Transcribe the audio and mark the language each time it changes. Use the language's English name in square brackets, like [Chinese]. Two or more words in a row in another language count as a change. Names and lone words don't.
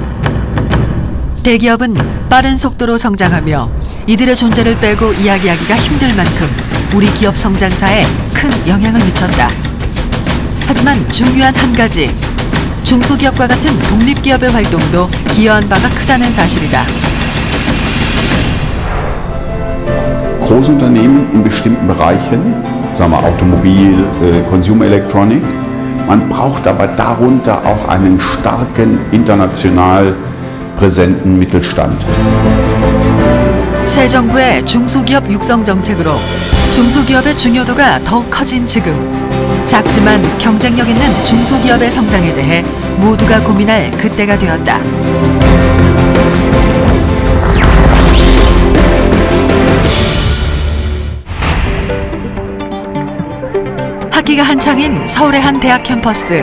[Korean] 대기업은 빠른 속도로 성장하며 이들의 존재를 빼고 이야기하기가 힘들 만큼 우리 기업 성장사에 큰 영향을 미쳤다. 하지만 중요한 한 가지, 중소기업과 같은 독립기업의 활동도 기여한 바가 크다는 사실이다. [German] Großunternehmen in bestimmten Bereichen, sagen wir Automobil, [English] Consumer Electronic. [German] Man braucht aber darunter auch einen starken, international präsenten Mittelstand. [Korean] 새 정부의 중소기업 육성 정책으로 중소기업의 중요도가 더욱 커진 지금, 작지만 경쟁력 있는 중소기업의 성장에 대해 모두가 고민할 그때가 되었다. 학기가 한창인 서울의 한 대학 캠퍼스.